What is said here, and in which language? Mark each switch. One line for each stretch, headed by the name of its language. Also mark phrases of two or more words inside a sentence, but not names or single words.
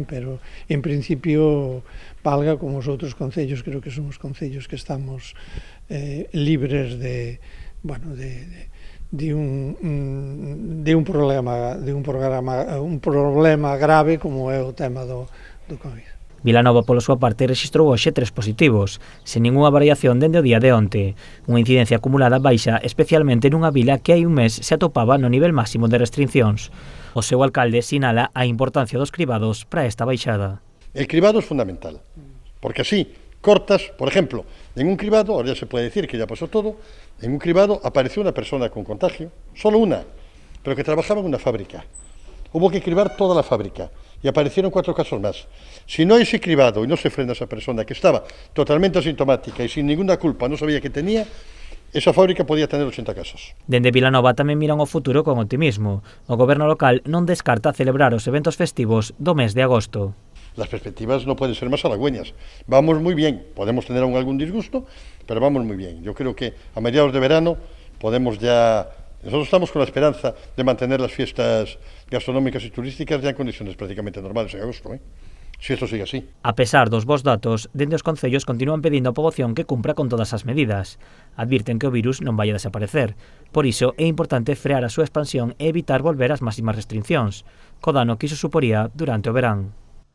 Galician: Pero, en principio, Valga, como os outros concellos, creo que son os concellos que estamos libres de un problema grave como é o tema do COVID. Vilanova, pola súa parte, rexistrou hoxe 3 positivos, sen ningunha variación dende o día de onte. Unha incidencia acumulada baixa, especialmente nunha vila que hai un mes se atopaba no nivel máximo de restriccións. O seu alcalde sinala a importancia dos cribados para esta baixada.
Spanish: El cribado es fundamental, porque así cortas, por ejemplo, en un cribado, ahora ya se puede decir que ya pasó todo, en un cribado apareció una persona con contagio, solo una, pero que trabajaba en una fábrica. Hubo que cribar toda la fábrica y aparecieron 4 casos más. Si no hay ese cribado y no se frena a esa persona que estaba totalmente asintomática y sin ninguna culpa, no sabía que tenía, esa fábrica podía tener 80 casos.
Galician: Dende Vilanova tamén miran o futuro con optimismo. O goberno local non descarta celebrar os eventos festivos do mes de agosto.
Spanish: Las perspectivas no pueden ser más halagüeñas. Vamos muy bien, podemos tener algún disgusto, pero vamos muy bien. Yo creo que a mediados de verano podemos ya... Nosotros estamos con la esperanza de mantener las fiestas gastronómicas y turísticas ya en condiciones prácticamente normales en agosto, si esto sigue así.
Galician: A pesar dos bons datos, dende os concellos continúan pedindo á poboación que cumpra con todas as medidas. Advirten que o virus non vai a desaparecer. Por iso é importante frear a súa expansión e evitar volver ás máximas restriccións, co dano que iso suporía durante o verán.